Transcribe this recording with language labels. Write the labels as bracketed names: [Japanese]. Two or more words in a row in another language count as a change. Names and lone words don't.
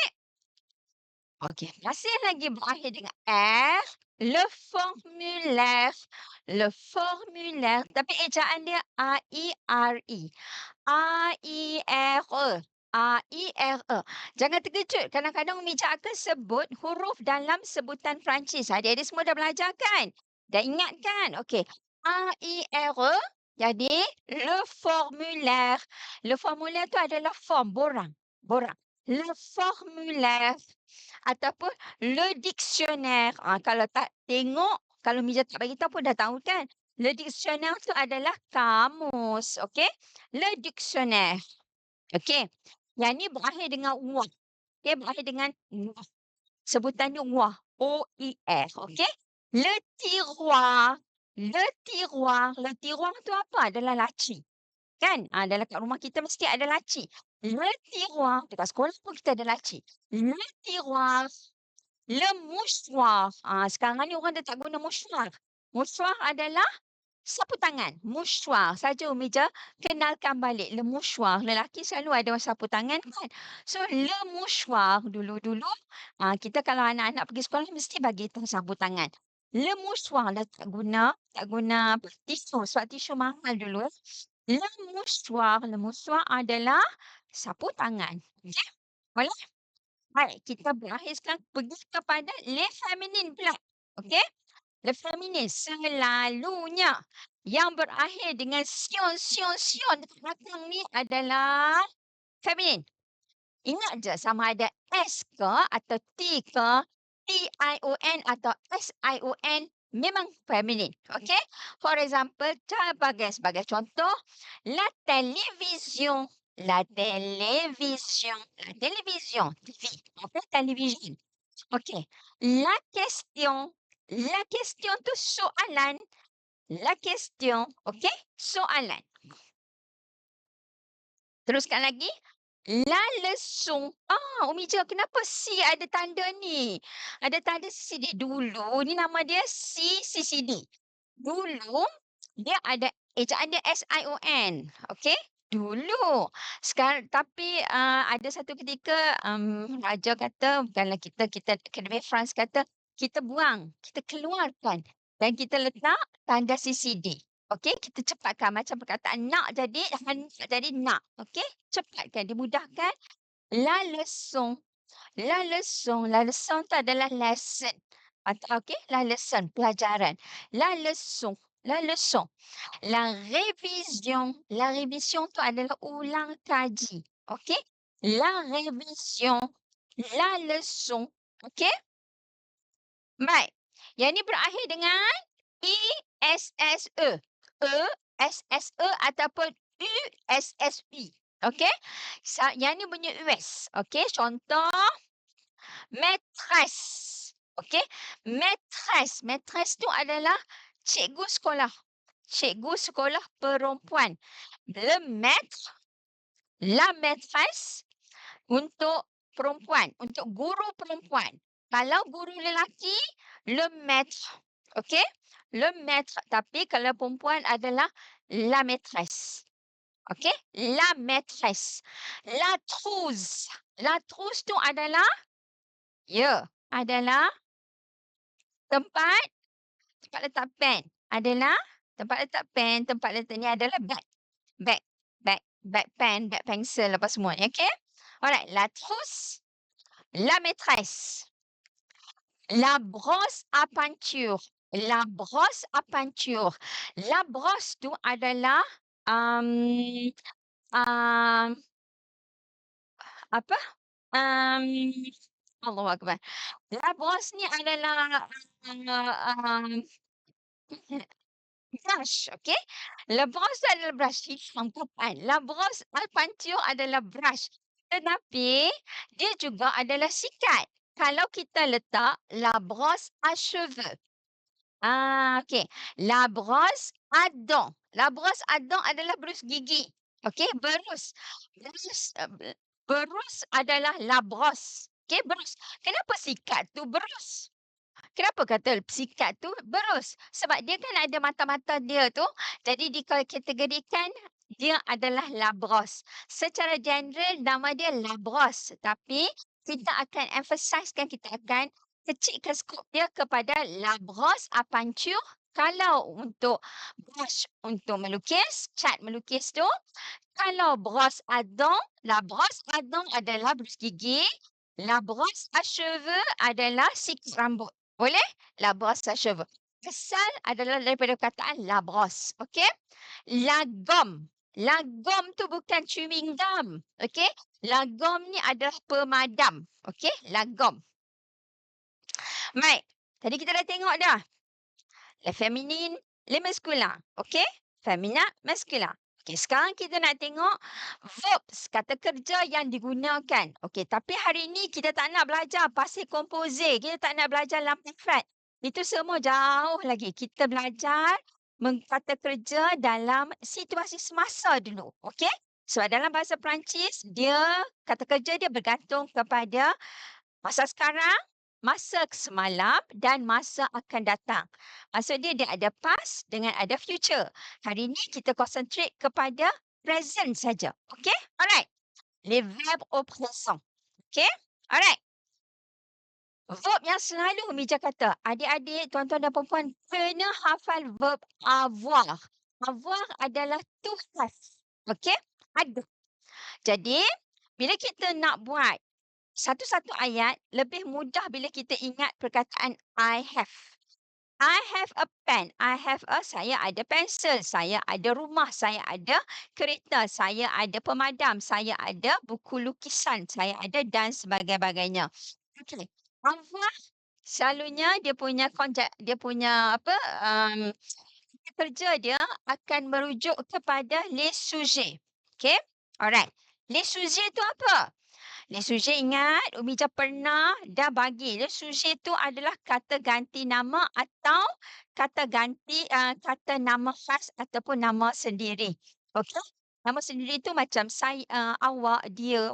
[Malay] Okey, masih lagi berakhir dengan R. [French] Le formulaire. Le formulaire. [Malay] Tapi ejaan dia A-I-R-E. A-I-R-E. A-I-R-E. Jangan terkejut. Kadang-kadang Umi Ija akan sebut huruf dalam sebutan Perancis. Adik-adik semua dah belajar kan? Dah ingat kan? Okey. A-I-R-E. Jadi, [French] le formulaire. Le formulaire [Malay] tu adalah form, borang. Borang. [French] Le formulaire. Ataupun le dictionnaire. [Malay] Kalau tak tengok, kalau Mija tak bagi tahu pun dah tahu kan? [French] Le dictionnaire [Malay] tu adalah kamus. Okey? [French] Le dictionnaire. [Malay] Okey? Yang ni berakhir dengan wah. Okey? Berakhir dengan wah. Sebutannya wah. O-I-R. Okey? [French] Le tiroir. Le tiroir. Le tiroir [Malay] tu apa? Adalah laci. Kan? Dalam kat rumah kita mesti ada laci. [French] Le tiroir. [Malay] Dekat sekolah pun kita ada laci. [French] Le tiroir. Le mouchoir. [Malay] Sekarang ni orang dah tak guna mouchoir. Mouchoir adalah sapu tangan. [French] Mouchoir. [Malay] Saja Umi je kenalkan balik. [French] Le mouchoir. [Malay] Lelaki selalu ada sapu tangan kan. So, [French] le mouchoir [Malay] dulu-dulu. Kita kalau anak-anak pergi sekolah mesti bagi tahu sapu tangan. [French] Le mouchoir [Malay] dah tak guna tisu. Sebab tisu mahal dulu. [French] Le mouchoir. Le mouchoir [Malay] adalah sapu tangan. Okey? Boleh? Baik, kita berakhir sekarang pergi kepada [French] les féminines [Malay] pula. Okey? [French] Les féminines [Malay] selalunya yang berakhir dengan sion dekat belakang ni adalah feminin. Ingat je sama ada S ke atau T ke, T-I-O-N atau S-I-O-N, memang feminin. Okey? [English] For example, [Malay] sebagai contoh, [French] la télévision, la télévision, la télévision, [Malay] TV, apa television. Okey. [French] La question [Malay] tu soalan, [French] la question, [Malay] okey? Soalan. Teruskan lagi. [French] La leçon. Umi Je, [Malay] kenapa C ada tanda ni? Ada tanda CCD. Dulu ni nama dia CCD. Dulu dia ada ejaan dia SION. Okey? Dulu. Sekarang tapi ada satu ketika raja kata bukanlah kita Akademi France kata kita buang, kita keluarkan dan kita letak tanda CCD. Okey, kita cepatkan macam perkataan nak jadi jadi nak. Okey, cepatkan, dimudahkan. [French] La leçon, la leçon [Malay] tu adalah lesson. Atau okey, [French] la leçon, pelajaran. La leçon, la leçon. La révision [Malay] tu adalah ulang kaji. Okey? [French] La révision, la leçon. [Malay] Okey? Baik. Yang ni berakhir dengan E-S-S-E. E-S-S-E ataupun U-S-S-E. Okey? Yang ni bunyi US. Okey? Contoh, maîtresse. Okey? Maîtresse. Maîtresse tu adalah cikgu sekolah. Cikgu sekolah perempuan. [French] Le maître, la maîtresse [Malay] untuk perempuan, untuk guru perempuan. Kalau guru lelaki, [French] le maître. Okey? Le maître. [Malay] Tapi kalau perempuan adalah [French] la maîtresse. [Malay] Okey? [French] La maîtresse. La trousse. La trousse [Malay] tu adalah, adalah tempat letak pen. Adalah tempat letak pen, tempat letak ni adalah bag. Bag pen, bag pensel apa semua. [English] Okay? Alright. [French] La trousse, la maîtresse. La brosse à peinture. La brosse à peinture. La brosse [Malay] tu adalah [French] um, um, apa? [Arabic] Allahu Akbar. [French] La brosse [Malay] ni adalah brush, okey? [French] La brosse [Malay] adalah brush, hitam papan. [French] La brosse à peinture [Malay] adalah brush. Tetapi dia juga adalah sikat. Kalau kita letak [French] la brosse à cheveux. Okey. La brosse à dents. La brosse à dents [Malay] adalah berus gigi. Okey, berus. Berus adalah [French] la brosse. [Malay] Okey, berus. Kenapa sikat tu berus? Kenapa kata sikat tu berus? Sebab dia kan ada mata-mata dia tu, jadi dikategorikan dia adalah [French] la brosse. [Malay] Secara general nama dia [French] la brosse, [Malay] tapi kita akan emphasizekan, kita akan kecilkan skop dia kepada [French] la brosse à peinture. [Malay] Kalau untuk brush untuk melukis, cat melukis tu, kalau [French] brosse à dents, la brosse à dents [Malay] adalah berus gigi, [French] la brosse à cheveux [Malay] adalah sikat rambut. Boleh? [French] La brosse à cheveux. [Malay] Asal adalah daripada perkataan [French] la brosse. [Malay] Okey? [French] La gomme. La gomme [Malay] tu bukan [English] chewing gum. [French] Okey? La gomme [Malay] ni adalah pemadam. Okey? [French] La gomme. [Malay] Baik. Tadi kita dah tengok dah. [French] Le féminin, le masculin. Okey? Femina, masculin. [Malay] Okey, sekarang kita nak tengok verbs, kata kerja yang digunakan. Okey, tapi hari ni kita tak nak belajar [French] passé composé. [Malay] Kita tak nak belajar l'imperfect. Itu semua jauh lagi. Kita belajar kata kerja dalam situasi semasa dulu. Okey? Sebab dalam bahasa Perancis, kata kerja dia bergantung kepada masa sekarang, masa semalam dan masa akan datang. Maksud dia ada past dengan ada future. Hari ni kita concentrate kepada present saja. [English] Okey? Alright. [French] Les verbes au présent. [English] Okey? Alright. [Malay] Verb yang selalu Mija kata, adik-adik, tuan-tuan dan puan-puan kena hafal verb avoir. Avoir adalah [English] to have. [Malay] Okey? Ada. Jadi, bila kita nak buat satu-satu ayat, lebih mudah bila kita ingat perkataan [English] I have. I have a pen. [Malay] Saya ada pensel. Saya ada rumah. Saya ada kereta. Saya ada pemadam. Saya ada buku lukisan. Saya ada dan sebagainya. Okey. Avoir, Selalunya dia punya apa, kerja dia akan merujuk kepada [French] les sujets. [English] Okey? Alright. [French] Les sujets [Malay] tu apa? [French] Les sujets [Malay] ingat Umi Jah pernah dah bagi. [French] Les sujets [Malay] tu adalah kata ganti nama atau kata nama khas ataupun nama sendiri. Okey? Nama sendiri tu macam saya, awak, dia.